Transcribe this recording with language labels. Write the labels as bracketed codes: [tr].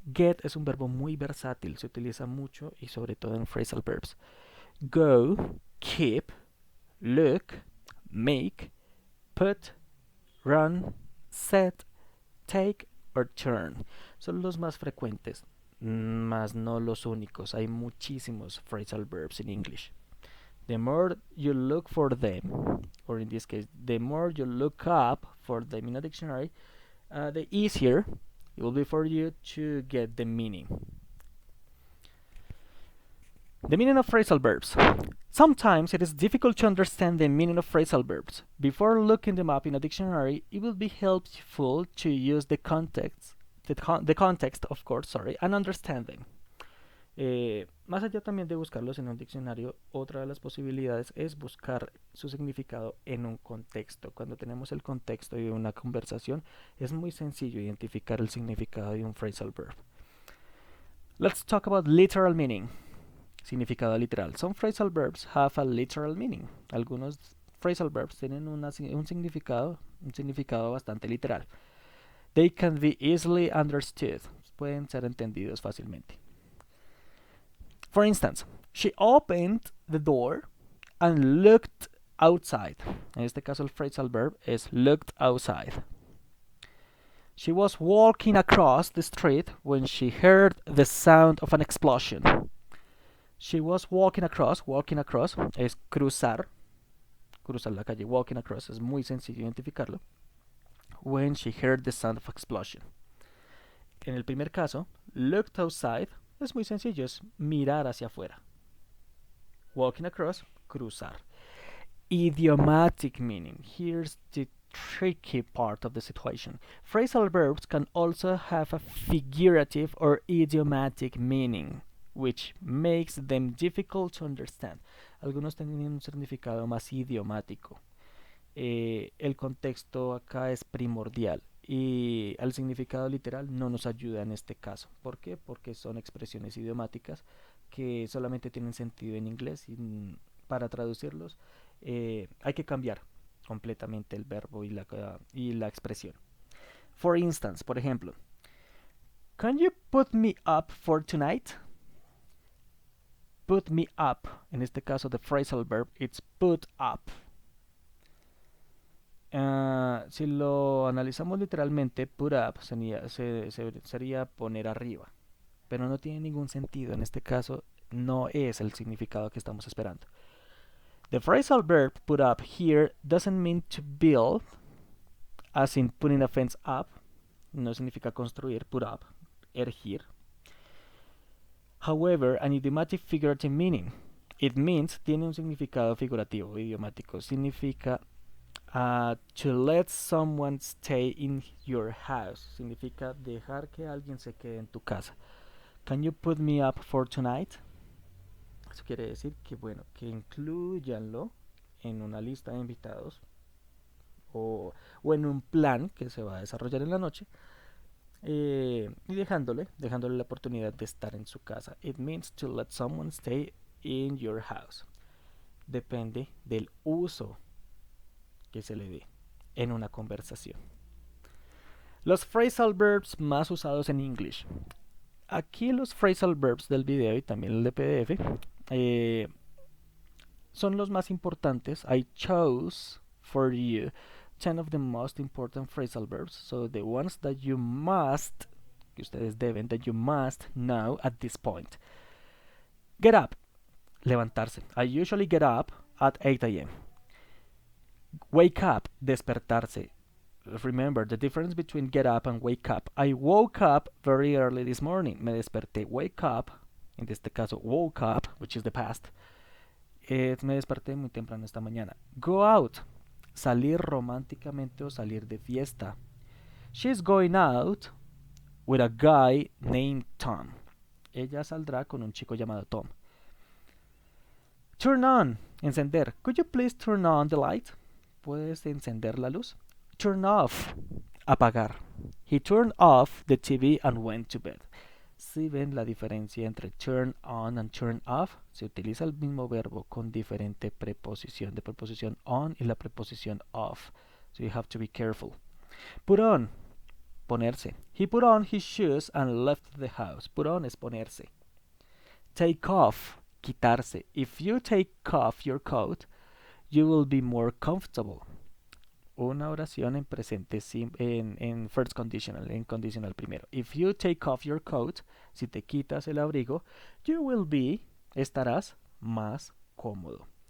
[es] Get es un verbo muy versátil, se utiliza mucho y sobre todo en phrasal verbs. [en] Go, keep, look, make, put, run, set, take or turn. [es] Son los más frecuentes, más no los únicos. Hay muchísimos phrasal verbs [en] in English. The more you look for them, or in this case, the more you look up for them in a dictionary, the easier it will be for you to get the meaning. The meaning of phrasal verbs. Sometimes it is difficult to understand the meaning of phrasal verbs. Before looking them up in a dictionary, it will be helpful to use the context, of course, and understand them. [es] Más allá también de buscarlos en un diccionario, otra de las posibilidades es buscar su significado en un contexto. Cuando tenemos el contexto de una conversación, es muy sencillo identificar el significado de un phrasal verb. [en] Let's talk about literal meaning. [es] Significado literal. [en] Some phrasal verbs have a literal meaning. [es] Algunos phrasal verbs tienen un significado bastante literal. [en] They can be easily understood. [es] Pueden ser entendidos fácilmente. [en] For instance, she opened the door and looked outside. [es] En este caso el phrasal verb es [en] looked outside. She was walking across the street when she heard the sound of an explosion. She was walking across [es] es cruzar la calle. Walking across es muy sencillo identificarlo. [en] When she heard the sound of explosion. [es] En el primer caso, looked outside es muy sencillo, es mirar hacia afuera. [en] Walking across, cruzar. Idiomatic meaning. Here's the tricky part of the situation. Phrasal verbs can also have a figurative or idiomatic meaning, which makes them difficult to understand. [es] Algunos tienen un significado más idiomático. El contexto acá es primordial y el significado literal no nos ayuda en este caso. ¿Por qué? Porque son expresiones idiomáticas que solamente tienen sentido en inglés y para traducirlos hay que cambiar completamente el verbo y la expresión. [en] For instance, [es] por ejemplo, [en] can you put me up for tonight? Put me up. [es] En este caso, [en] the phrasal verb, it's put up. [es] Si lo analizamos literalmente, put up sería poner arriba, pero no tiene ningún sentido. En este caso, no es el significado que estamos esperando. [en] The phrasal verb put up here doesn't mean to build, as in putting a fence up. [es] No significa construir, [en] put up, erigir. However, an idiomatic figurative meaning. It means, [es] tiene un significado figurativo, idiomático. [en] Significa to let someone stay in your house. [es] Significa dejar que alguien se quede en tu casa. [en] Can you put me up for tonight? [es] Eso quiere decir que, bueno, que incluyanlo en una lista de invitados o en un plan que se va a desarrollar en la noche y dejándole la oportunidad de estar en su casa. [en] It means to let someone stay in your house. [es] Depende del uso que se le dé en una conversación. Los phrasal verbs más usados en English. Aquí los phrasal verbs del video y también el de PDF son los más importantes. [en] I chose for you 10 of the most important phrasal verbs. So the ones that you must, [es] que ustedes deben, [en] that you must know at this point. Get up, levantarse. I usually get up at 8 a.m. Wake up, despertarse. Remember the difference between get up and wake up. I woke up very early this morning. [es] Me desperté. [en] Wake up, [es] en este caso [en] woke up, which is the past. [es] Me desperté muy temprano esta mañana. Go out, salir románticamente o salir de fiesta. [en] She's going out with a guy named Tom. [es] Ella saldrá con un chico llamado Tom. [en] Turn on, encender. Could you please turn on the light? [es] ¿Puedes encender la luz? [en] Turn off, apagar. He turned off the TV and went to bed. [es] Si ven la diferencia entre turn on and turn off, se utiliza el mismo verbo con diferente preposición, de preposición on y la preposición off. [en] So you have to be careful. Put on, ponerse. He put on his shoes and left the house. Put on [es] es ponerse. [en] Take off, quitarse. If you take off your coat, you will be more comfortable. [es] Una oración en presente en [en] first conditional, [es] en condicional primero. [en] If you take off your coat, [es] si te quitas el abrigo, [en] you will be, [es] estarás más cómodo.